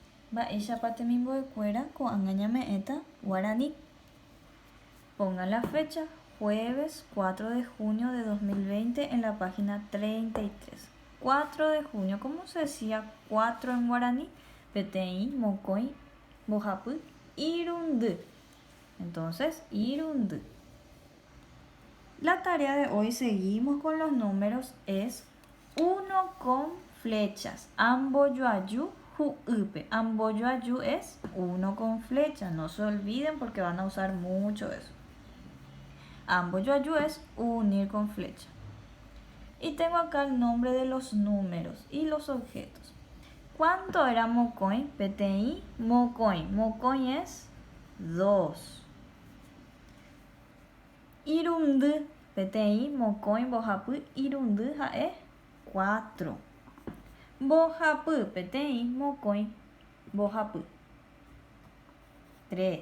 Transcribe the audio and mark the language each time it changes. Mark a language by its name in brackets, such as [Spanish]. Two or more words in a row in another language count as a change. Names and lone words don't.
[Guarani] Mba'éichapa temimbo'ekuéra ko'ág̃a eta guaraní. [Spanish] Pongan la fecha, jueves 4 de junio de 2020 en la página 33. 4 de junio, ¿cómo se decía 4 en guaraní? [Guarani] Peteĩ, mokõi, mbohapy, irundy. [Spanish] Entonces, irundy. La tarea de hoy, seguimos con los números, es 1 con flechas. [Guarani] Amboyoayu hu'ýpe. [Spanish] Amboyoayu es 1 con flechas. No se olviden porque van a usar mucho eso. Amboyoayu es unir con flecha. Y tengo acá el nombre de los números y los objetos. ¿Cuánto era [Guarani] mokõi? Peteĩ, mokõi. Mokõi es 2. Irundy. Peteĩ, mokõi, mbohapy, irundy ha'e 4. Mbohapy. Peteĩ, mokõi, mbohapy 3.